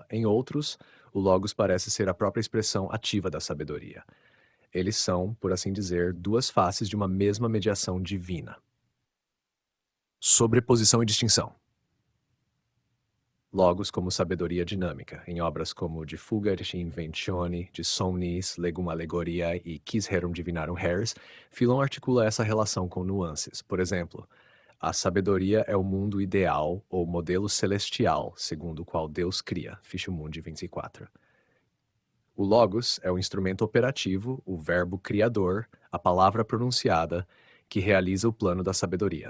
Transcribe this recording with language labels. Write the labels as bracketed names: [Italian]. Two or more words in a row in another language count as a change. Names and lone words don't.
[Portuguese] Em outros, o logos parece ser a própria expressão ativa da sabedoria. Eles são, por assim dizer, duas faces de uma mesma mediação divina. Sobreposição e distinção. Logos como sabedoria dinâmica, em obras como De Fugit Inventione, de Somnis, Legum Allegoria e Quis Rerum Divinarum Res, Philon articula essa relação com nuances. Por exemplo, a sabedoria é o mundo ideal ou modelo celestial, segundo o qual Deus cria, Fichte Mundi 24. O Logos é o instrumento operativo, o verbo criador, a palavra pronunciada, que realiza o plano da sabedoria.